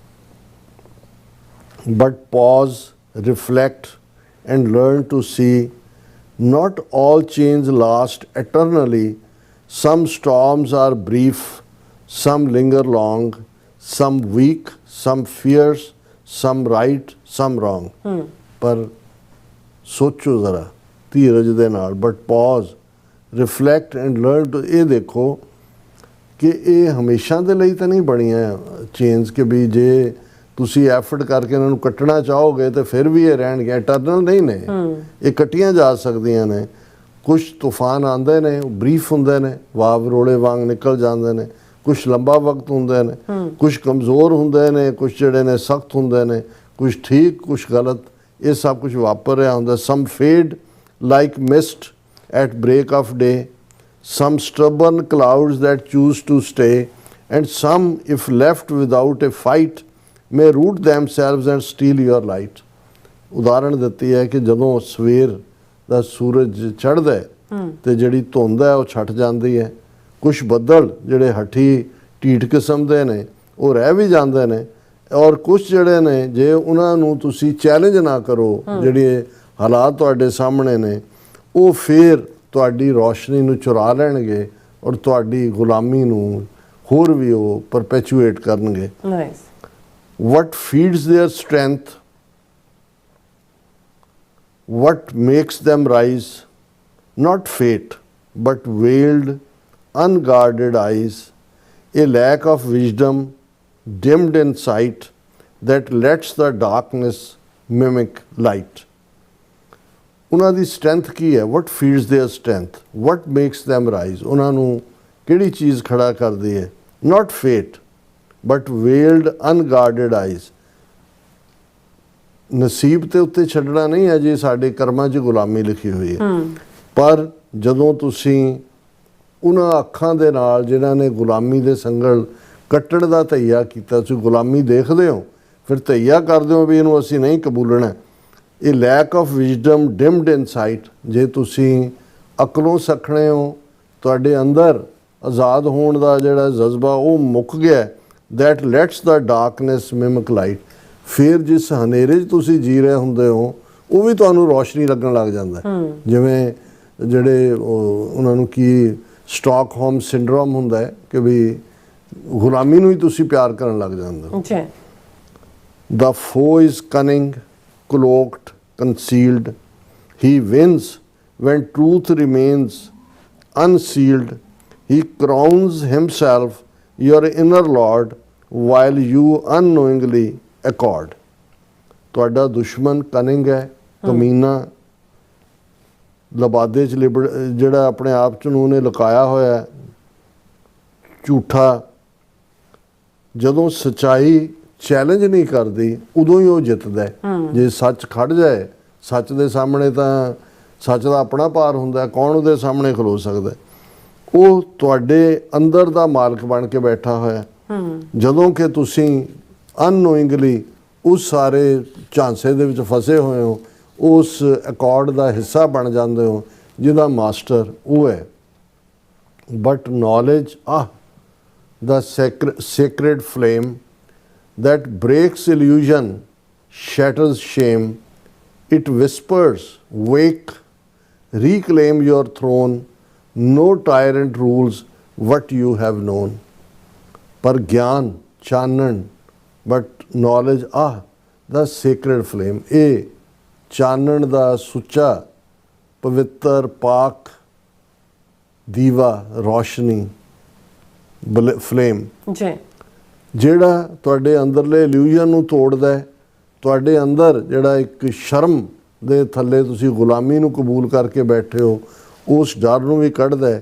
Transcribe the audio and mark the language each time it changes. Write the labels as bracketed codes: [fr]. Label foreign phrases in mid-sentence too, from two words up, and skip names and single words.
[en] But pause, reflect and learn to see, not all chains last eternally, some storms are brief, some linger long, some weak, some fierce, some right, some wrong. [pa] ਪਰ ਸੋਚੋ ਜ਼ਰਾ ਧੀਰਜ ਦੇ ਨਾਲ, [en] But pause, reflect and learn to, [pa] ਇਹ ਦੇਖੋ ਕਿ ਇਹ ਹਮੇਸ਼ਾ ਦੇ ਲਈ ਤਾਂ ਨਹੀਂ ਬਣੀਆਂ ਚੇਨਸ ਕਿ ਵੀ ਜੇ ਤੁਸੀਂ ਐਫਰਟ ਕਰਕੇ ਇਹਨਾਂ ਨੂੰ ਕੱਟਣਾ ਚਾਹੋਗੇ ਤਾਂ ਫਿਰ ਵੀ ਇਹ ਰਹਿਣਗੇ, ਇਟਰਨਲ ਨਹੀਂ ਨੇ, ਇਹ ਕੱਟੀਆਂ ਜਾ ਸਕਦੀਆਂ ਨੇ। ਕੁਛ ਤੂਫਾਨ ਆਉਂਦੇ ਨੇ, ਉਹ ਬਰੀਫ ਹੁੰਦੇ ਨੇ, ਵਾਵ ਰੋੜੇ ਵਾਂਗ ਨਿਕਲ ਜਾਂਦੇ ਨੇ, ਕੁਛ ਲੰਬਾ ਵਕਤ ਹੁੰਦੇ ਨੇ, ਕੁਛ ਕਮਜ਼ੋਰ ਹੁੰਦੇ ਨੇ, ਕੁਛ ਜਿਹੜੇ ਨੇ ਸਖਤ ਹੁੰਦੇ ਨੇ, ਕੁਛ ਠੀਕ, ਕੁਛ ਗਲਤ, ਇਹ ਸਭ ਕੁਛ ਵਾਪਰ ਰਿਹਾ ਹੁੰਦਾ। [en] Some fade like mist at break of day, some stubborn clouds that choose to stay, and some, if left without a fight, may root themselves and steal your light. [pa] ਉਦਾਹਰਣ ਦਿੱਤੀ ਹੈ ਕਿ ਜਦੋਂ ਸਵੇਰ ਦਾ ਸੂਰਜ ਚੜ੍ਹਦਾ ਹੈ ਤੇ ਜਿਹੜੀ ਧੁੰਦ ਹੈ ਉਹ ਛੱਟ ਜਾਂਦੀ ਹੈ, ਕੁਛ ਬੱਦਲ ਜਿਹੜੇ ਹੱਠੀ ਢੀਠ ਕਿਸਮ ਦੇ ਨੇ ਉਹ ਰਹਿ ਵੀ ਜਾਂਦੇ ਨੇ, ਔਰ ਕੁਛ ਜਿਹੜੇ ਨੇ ਜੇ ਉਹਨਾਂ ਨੂੰ ਤੁਸੀਂ ਚੈਲੰਜ ਨਾ ਕਰੋ, ਜਿਹੜੇ ਹਾਲਾਤ ਤੁਹਾਡੇ ਸਾਹਮਣੇ ਨੇ, ਉਹ ਫਿਰ ਤੁਹਾਡੀ ਰੋਸ਼ਨੀ ਨੂੰ ਚੁਰਾ ਲੈਣਗੇ ਔਰ ਤੁਹਾਡੀ ਗੁਲਾਮੀ ਨੂੰ ਹੋਰ ਵੀ ਉਹ ਪਰਪੈਚੂਏਟ ਕਰਨਗੇ। [en] ਨਾਈਸ। What feeds their strength, what makes them rise, not fate, but veiled, unguarded eyes, a lack of wisdom, dimmed in sight, that lets the darkness mimic light. [pa] ਉਹਨਾਂ ਦੀ ਸਟਰੈਂਥ ਕੀ ਹੈ? [en] what feeds their strength, what makes them rise, [pa] ਉਹਨਾਂ ਨੂੰ ਕਿਹੜੀ ਚੀਜ਼ ਖੜਾ ਕਰਦੀ ਹੈ? [en] not fate, but veiled, unguarded eyes. [pa] ਨਸੀਬ ਤੇ ਉੱਤੇ ਛੱਡਣਾ ਨਹੀਂ ਹੈ ਜੀ, ਸਾਡੇ ਕਰਮਾਂ 'ਚ ਗੁਲਾਮੀ ਲਿਖੀ ਹੋਈ ਹੈ, ਪਰ ਜਦੋਂ ਤੁਸੀਂ ਉਹਨਾਂ ਅੱਖਾਂ ਦੇ ਨਾਲ ਜਿਨ੍ਹਾਂ ਨੇ ਗੁਲਾਮੀ ਦੇ ਸੰਗਲ ਕੱਟਣ ਦਾ ਧਈਆ ਕੀਤਾ, ਤੁਸੀਂ ਗੁਲਾਮੀ ਦੇਖਦੇ ਹੋ, ਫਿਰ ਧਈਆ ਕਰਦੇ ਹੋ ਵੀ ਇਹਨੂੰ ਅਸੀਂ ਨਹੀਂ ਕਬੂਲਣਾ। ਇਹ [en] lack of wisdom, dimmed in sight, [pa] ਜੇ ਤੁਸੀਂ ਅਕਲੋਂ ਸਖਣੇ ਹੋ, ਤੁਹਾਡੇ ਅੰਦਰ ਆਜ਼ਾਦ ਹੋਣ ਦਾ ਜਿਹੜਾ ਜਜ਼ਬਾ ਉਹ ਮੁੱਕ ਗਿਆ, [en] that lets the darkness mimic light, [pa] ਫਿਰ ਜਿਸ ਹਨੇਰੇ 'ਚ ਤੁਸੀਂ ਜੀ ਰਹੇ ਹੁੰਦੇ ਹੋ ਉਹ ਵੀ ਤੁਹਾਨੂੰ ਰੋਸ਼ਨੀ ਲੱਗਣ ਲੱਗ ਜਾਂਦਾ ਹੈ। ਜਿਵੇਂ ਜਿਹੜੇ ਉਹਨਾਂ ਨੂੰ ਕੀ ਸਟਾਕਹੋਮ ਸਿੰਡਰੋਮ ਹੁੰਦਾ ਹੈ ਕਿ ਵੀ ਗੁਲਾਮੀ ਨੂੰ ਹੀ ਤੁਸੀਂ ਪਿਆਰ ਕਰਨ ਲੱਗ ਜਾਂਦੇ ਹੋ। ਜੀ [en] The foe is cunning, cloaked, concealed. He wins when truth remains unsealed. He crowns himself your inner lord while you unknowingly accord. [pa] ਤੁਹਾਡਾ ਦੁਸ਼ਮਨ ਕਨਿੰਗ ਹੈ, ਕਮੀਨਾ, ਲਬਾਦੇ 'ਚ ਜਿਹੜਾ ਆਪਣੇ ਆਪ 'ਚ ਨੂੰ ਉਹਨੇ ਲੁਕਾਇਆ ਹੋਇਆ ਹੈ, ਝੂਠਾ। ਜਦੋਂ ਸੱਚਾਈ ਚੈਲੰਜ ਨਹੀਂ ਕਰਦੀ ਉਦੋਂ ਹੀ ਉਹ ਜਿੱਤਦਾ ਹੈ। ਜੇ ਸੱਚ ਖੜ ਜਾਏ, ਸੱਚ ਦੇ ਸਾਹਮਣੇ ਤਾਂ ਸੱਚ ਦਾ ਆਪਣਾ ਭਾਰ ਹੁੰਦਾ, ਕੌਣ ਉਹਦੇ ਸਾਹਮਣੇ ਖਲੋ ਸਕਦਾ? ਉਹ ਤੁਹਾਡੇ ਅੰਦਰ ਦਾ ਮਾਲਕ ਬਣ ਕੇ ਬੈਠਾ ਹੋਇਆ। ਜਦੋਂ ਕਿ ਤੁਸੀਂ ਅਨਨੋਇੰਗਲੀ ਉਸ ਸਾਰੇ ਝਾਂਸੇ ਦੇ ਵਿੱਚ ਫਸੇ ਹੋਏ ਹੋ, ਉਸ ਅਕੋਰਡ ਦਾ ਹਿੱਸਾ ਬਣ ਜਾਂਦੇ ਹੋ ਜਿਹਦਾ ਮਾਸਟਰ ਉਹ ਹੈ। [en] But knowledge the sacred flame that breaks illusion, shatters shame. It whispers, wake, reclaim your throne. No tyrant rules what you have known. [pa] ਪਰ ਗਿਆਨ ਚਾਨਣ, [en] But knowledge the sacred flame, [pa] ਇਹ ਚਾਨਣ ਦਾ ਸੁੱਚਾ ਪਵਿੱਤਰ ਪਾਕ ਦੀਵਾ, ਰੋਸ਼ਨੀ, ਫਲੇਮ, ਜੀ ਜਿਹੜਾ ਤੁਹਾਡੇ ਅੰਦਰਲੇ ਇਲੂਜ਼ਨ ਨੂੰ ਤੋੜਦਾ ਹੈ। ਤੁਹਾਡੇ ਅੰਦਰ ਜਿਹੜਾ ਇੱਕ ਸ਼ਰਮ ਦੇ ਥੱਲੇ ਤੁਸੀਂ ਗੁਲਾਮੀ ਨੂੰ ਕਬੂਲ ਕਰਕੇ ਬੈਠੇ ਹੋ, ਉਸ ਡਰ ਨੂੰ ਵੀ ਕੱਢਦਾ ਹੈ।